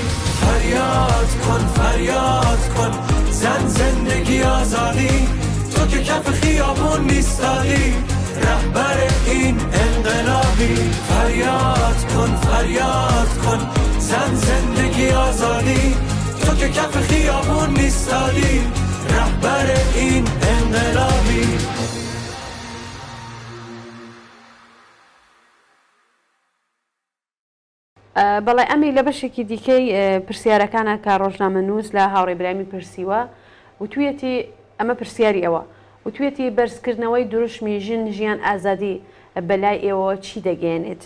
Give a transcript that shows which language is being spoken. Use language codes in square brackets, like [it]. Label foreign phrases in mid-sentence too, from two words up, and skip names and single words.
[fa] فریاد کن زن زندگی آزادی، تو که کف خیابون نیستادی، رهبر این انقلابی. فریاد کن زن زندگی آزادی، تو که کف خیابون نیستادی، رهبر این انقلابی. [ckb] بەڵێ ئەمی لە بەشێکی دیکەی پرسیارەکانە کە ڕۆژنامە نووس لە هاوڕێ برامی پرسیوە و تویەتی ئەمە پرسیاری ئەوە و توێتی بەرزکردنەوەی دروشمی ژن ژیان ئازادی بەلای ئێوە چی دەگەێنێت؟